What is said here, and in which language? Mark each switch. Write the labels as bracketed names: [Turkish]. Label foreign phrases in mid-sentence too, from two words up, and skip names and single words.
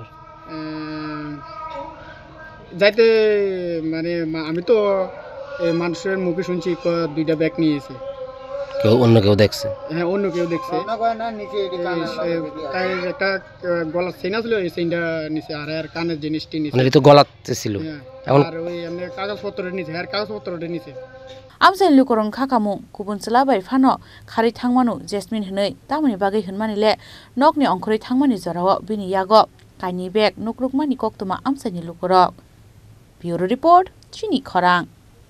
[Bangla] যাইতে মানে আমি তো মানুষের মুখে শুনছি 2টা ব্যাগ নিয়েছে অন্য কেউ দেখছে অন্য কেউ দেখছে তাই একটা গলার চেইন ছিল এই চেইনটা নিচে আর কানের জিনিসটি নিচে মানে তো গলাতে ছিল আর ওই এমনি কাগজপত্রের নিচে আর কাগজপত্রটা নিচে [Kok Borok] আমসাইন লুকরং खाखामु गुबुन चलाबाय फानो खारि थांमानु जेसमिन हनै तामनि बागै होनमानिले नगनि अंखरै थांमानि जराव बिनि यागो काइनि बेग नुकरुकमानि कक्तमा आमसाइनि लुकरक ब्यूरो रिपोर्ट चिनि खरां।